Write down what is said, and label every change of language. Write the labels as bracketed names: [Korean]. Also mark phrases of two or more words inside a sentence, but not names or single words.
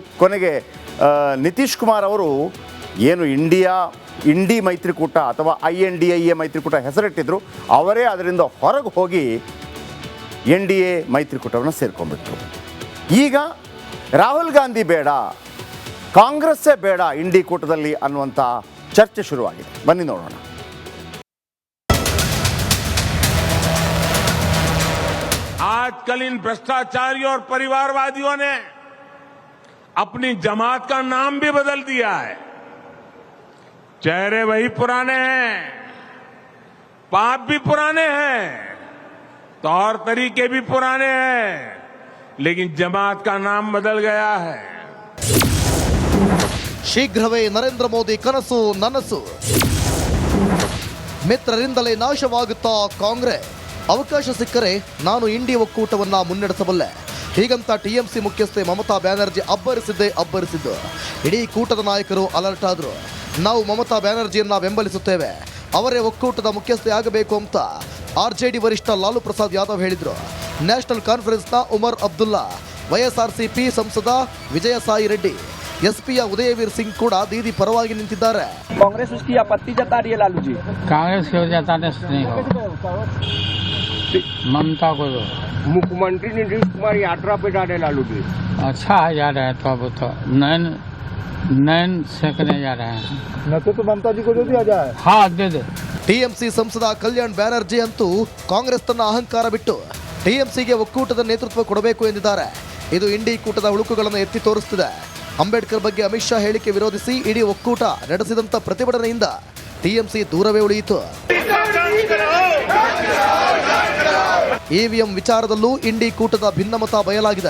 [Kannada] ಕೊನೆಗೆ ನಿತೀಶ್ ಕುಮಾರ್ ಅವರು ಏನು ಇಂಡಿ ಮೈತ್ರಿಕೂಟ ಅಥವಾ INDIA ಮೈತ್ರಿಕೂಟ ಹೆಸರಿಟ್ಟಿದ್ರು, ಅವರೇ ಅದರಿಂದ ಹೊರಗೆ ಹೋಗಿ NDA ಮೈತ್ರಿಕೂಟವನ್ನು ಸೇರ್ಕೊಂಡ್ಬಿಟ್ರು. ಈಗ ರಾಹುಲ್ ಗಾಂಧಿ ಬೇಡ, ಕಾಂಗ್ರೆಸ್ಸೇ ಬೇಡ ಇಂಡಿ ಕೂಟದಲ್ಲಿ ಅನ್ನುವಂಥ ಚರ್ಚೆ ಶುರುವಾಗಿದೆ. ಬನ್ನಿ ನೋಡೋಣ. [Hindi] आजकल इन भ्रष्टाचारियों और परिवारवादियों ने अपनी जमात का नाम भी बदल दिया है. चेहरे वही पुराने हैं, पाप भी पुराने हैं, तौर तरीके भी पुराने हैं, लेकिन जमात का नाम बदल गया है. [Kannada] ಶೀಘ್ರವೇ ನರೇಂದ್ರ ಮೋದಿ ಕನಸು ನನಸು, ಮಿತ್ರರಿಂದಲೇ ನಾಶವಾಗುತ್ತಾ ಕಾಂಗ್ರೆಸ್. ಅವಕಾಶ ಸಿಕ್ಕರೆ ನಾನು ಇಂಡಿ ಒಕ್ಕೂಟವನ್ನ ಮುನ್ನಡೆಸಬಲ್ಲೆ, ಹೀಗಂತ TMC ಮುಖ್ಯಸ್ಥೆ ಮಮತಾ ಬ್ಯಾನರ್ಜಿ ಅಬ್ಬರಿಸಿದ್ದು. ಇಡೀ ಕೂಟದ ನಾಯಕರು ಅಲರ್ಟ್ ಆದರು. ನಾವು ಮಮತಾ ಬ್ಯಾನರ್ಜಿಯನ್ನ ಬೆಂಬಲಿಸುತ್ತೇವೆ, ಅವರೇ ಒಕ್ಕೂಟದ ಮುಖ್ಯಸ್ಥೆ ಆಗಬೇಕು ಅಂತ RJD ವರಿಷ್ಠ ಲಾಲು ಪ್ರಸಾದ್ ಯಾದವ್ ಹೇಳಿದರು. ನ್ಯಾಷನಲ್ ಕಾನ್ಫರೆನ್ಸ್ನ ಉಮರ್ ಅಬ್ದುಲ್ಲಾ, YSRCP ಸಂಸದ ವಿಜಯಸಾಯಿ ರೆಡ್ಡಿ, SPಯ ಉದಯವೀರ್ ಸಿಂಗ್ ಕೂಡ ದೀದಿ ಪರವಾಗಿ ನಿಂತಿದ್ದಾರೆ. [Hindi] कांग्रेस उसकी आपत्ति जता रही है लालू जी. कांग्रेस को जताने से नहीं होगा, ममता को दो. मुख्यमंत्री नीतीश कुमार यात्रा पे जा रहे लालू जी. अच्छा है जा रहे हैं, तो अब तो नैन सेकने जा रहे हैं. न तो ममता जी को दे दिया जाए. हाँ दे दे. [Kannada] TMC ಸಂಸದ ಕಲ್ಯಾಣ್ ಬ್ಯಾನರ್ಜಿ ಅಂತೂ ಕಾಂಗ್ರೆಸ್ ತನ್ನ ಅಹಂಕಾರ ಬಿಟ್ಟು TMCಗೆ ಒಕ್ಕೂಟದ ನೇತೃತ್ವ ಕೊಡಬೇಕು ಎಂದಿದ್ದಾರೆ. ಇದು ಇಂಡಿ ಕೂಟದ ಹುಳುಕುಗಳನ್ನು ಎತ್ತಿ ತೋರಿಸುತ್ತಿದೆ. ಅಂಬೇಡ್ಕರ್ ಬಗ್ಗೆ ಅಮಿತ್ ಶಾ ಹೇಳಿಕೆ ವಿರೋಧಿಸಿ ಇಡೀ ಒಕ್ಕೂಟ ನಡೆಸಿದಂಥ ಪ್ರತಿಭಟನೆಯಿಂದ TMC ದೂರವೇ ಉಳಿಯಿತು. EVM ವಿಚಾರದಲ್ಲೂ ಇಂಡಿ ಕೂಟದ ಭಿನ್ನಮತ ಬಯಲಾಗಿದೆ.